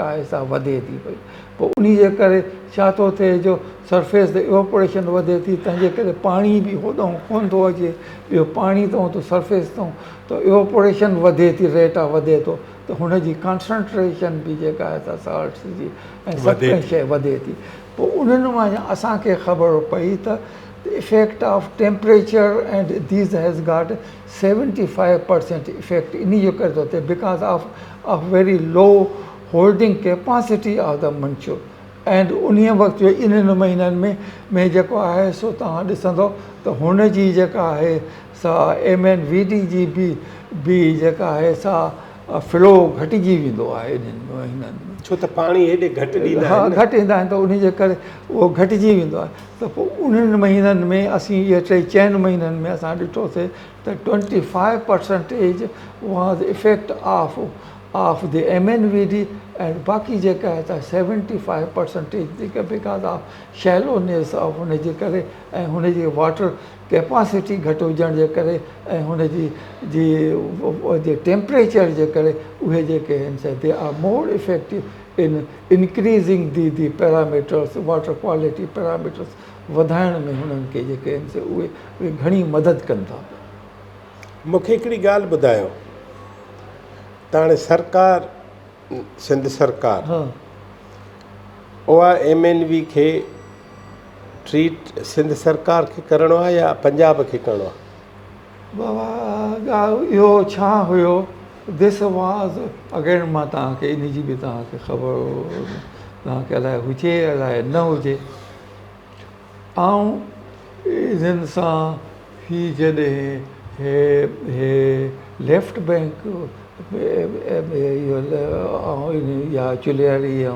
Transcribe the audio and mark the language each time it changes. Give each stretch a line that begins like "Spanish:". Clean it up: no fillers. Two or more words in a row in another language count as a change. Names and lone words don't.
Sindhi: आहे सा वधे थी पई पोइ उन जे करे छा थो थिए जो सरफेस ते इवोपोरेशन वधे थी तंहिंजे करे पाणी बि होॾां कोन थो अचे ॿियो पाणी तां त सरफेस तां त इवोपोरेशन वधे थी रेट आहे वधे थो त हुनजी कॉन्संट्रेशन बि जेका आहे सा साल्ट्स जी ऐं सभु कंहिं शइ वधे थी पोइ उन्हनि मां असांखे ख़बर पई त
English: effect of temperature and these has got
Sindhi: 75% इफेक्ट इन जो करे थो थिए
English: because of very low holding capacity of the Mansoor
Sindhi: एंड उन वक़्तु जो इन्हनि महीननि में जेको आहे सो तव्हां ॾिसंदो त हुनजी जेका आहे सा MNVD जी बि जेका आहे सा फ्लो घटिजी वेंदो आहे इन्हनि महीननि में छो त पाणी हेॾे घटि ॾींदा हा आहिनि घटि ईंदा आहिनि त उन जे करे उहो घटिजी वेंदो आहे त पोइ उन्हनि महीननि में असीं इहे चइनि महीननि में असां ॾिठोसीं त 25%
English: was effect of the MNVD
Sindhi: ऐं बाक़ी जेका आहे त 75% जेका
English: because of shallowness of
Sindhi: हुनजे करे ऐं हुनजी
English: water capacity
Sindhi: घटि हुजण जे करे ऐं हुनजी जी टेम्परेचर जे करे उहे जेके आहिनि से
English: they are more effective in increasing the parameters water quality parameters
Sindhi: वधाइण में हुननि खे जेके आहिनि से उहे घणी मदद कनि था मूंखे हिकिड़ी ॻाल्हि ॿुधायो त हाणे सरकार सिंध सरकार हा उहा MNV खे ट्रीट सिंध सरकार खे करिणो आहे या पंजाब खे करिणो आहे बाबा इहो छा हुयो
English: this was again
Sindhi: मां तव्हांखे इन जी बि तव्हांखे ख़बर तव्हांखे अलाए हुजे अलाए न हुजे ऐं इन्हनि सां ही जॾहिं हे
English: left bank
Sindhi: या चुलियारी या